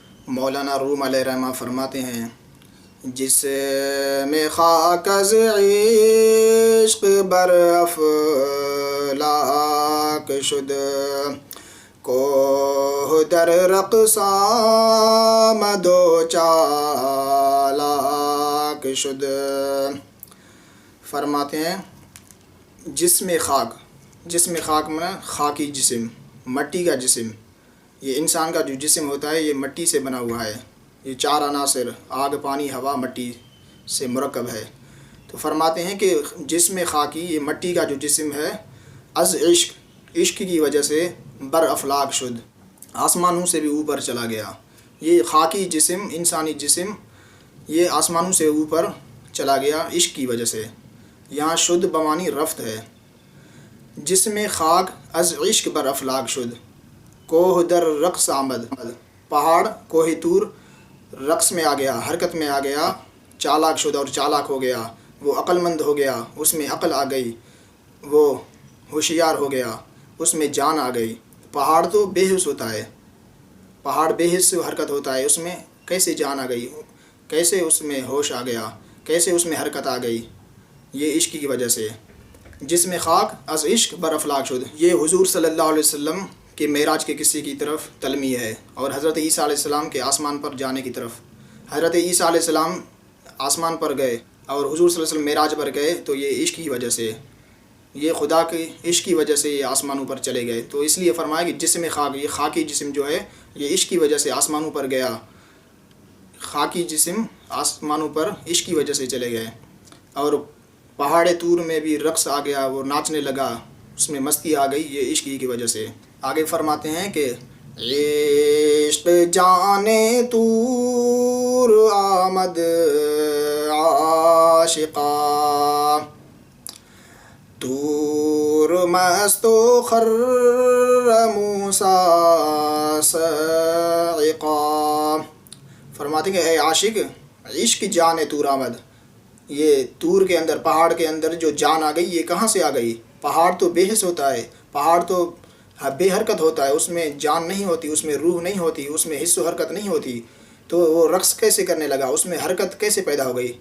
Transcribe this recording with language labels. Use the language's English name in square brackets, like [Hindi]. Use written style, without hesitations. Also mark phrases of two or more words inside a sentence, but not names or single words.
[Urdu] مولانا روم علیہ رحمہ فرماتے ہیں، [Persian] جس میں خاک از عشق بر افلاک شد، کوہ در رقص آمد و چالاک شد۔ [Urdu] فرماتے ہیں جسم خاک میں خاکی جسم، مٹی کا جسم، یہ انسان کا جو جسم ہوتا ہے یہ مٹی سے بنا ہوا ہے، یہ چار عناصر آگ، پانی، ہوا، مٹی سے مرکب ہے۔ تو فرماتے ہیں کہ جسم خاکی، یہ مٹی کا جو جسم ہے، [Persian] از عشق [Urdu] کی وجہ سے [Persian] بر افلاک شد، [Urdu] آسمانوں سے بھی اوپر چلا گیا۔ یہ خاکی جسم، انسانی جسم، یہ آسمانوں سے اوپر چلا گیا عشق کی وجہ سے۔ یہاں شد بمانی رفت ہے۔ [Persian] جسم خاک از عشق بر افلاک شد، کوہ در رقص آمد، [Urdu] پہاڑ کوہ طور رقص میں آ گیا، حرکت میں آ گیا، [Persian] چالاک شد [Urdu] اور چالاک ہو گیا، وہ عقل مند ہو گیا، اس میں عقل آ گئی، وہ ہوشیار ہو گیا، اس میں جان آ گئی۔ پہاڑ تو بے حس ہوتا ہے، پہاڑ بے حس حرکت ہوتا ہے، اس میں کیسے جان آ گئی، کیسے اس میں ہوش آ گیا، کیسے اس میں حرکت آ گئی؟ یہ عشق کی وجہ سے۔ [Persian] جسم خاک از عشق بر افلاک شد، [Urdu] یہ حضور صلی اللہ علیہ وسلم کے معراج کے قصے کی طرف تلمیح ہے، اور حضرت عیسیٰ علیہ السلام کے آسمان پر جانے کی طرف۔ حضرت عیسیٰ علیہ السلام آسمان پر گئے اور حضور صلی اللہ علیہ وسلم معراج پر گئے، تو یہ عشق کی وجہ سے، یہ خدا کے عشق کی وجہ سے یہ آسمانوں پر چلے گئے۔ تو اس لیے فرمایا کہ [Persian] جسم خاک، [Urdu] یہ خاکی جسم جو ہے یہ عشق کی وجہ سے آسمانوں پر گیا، خاکی جسم آسمانوں پر عشق کی وجہ سے چلے گئے۔ اور پہاڑ طور میں بھی رقص آ گیا، وہ ناچنے لگا، اس میں مستی آ گئی، یہ عشق کی وجہ سے۔ [Persian] آگے فرماتے ہیں کہ عشق جانے طور آمد عاشقا، طور مست و خر موسیٰ صاعقا۔ [Urdu] فرماتے ہیں کہ اے عاشق، [Persian] عشق جانے طور آمد، [Urdu] یہ طور کے اندر، پہاڑ کے اندر جو جان آ گئی، یہ کہاں سے آ گئی؟ پہاڑ تو بے حس ہوتا ہے، پہاڑ تو بے حرکت ہوتا ہے، اس میں جان نہیں ہوتی، اس میں روح نہیں ہوتی، اس میں حس و حرکت نہیں ہوتی، تو وہ رقص کیسے کرنے لگا، اس میں حرکت کیسے پیدا ہو گئی؟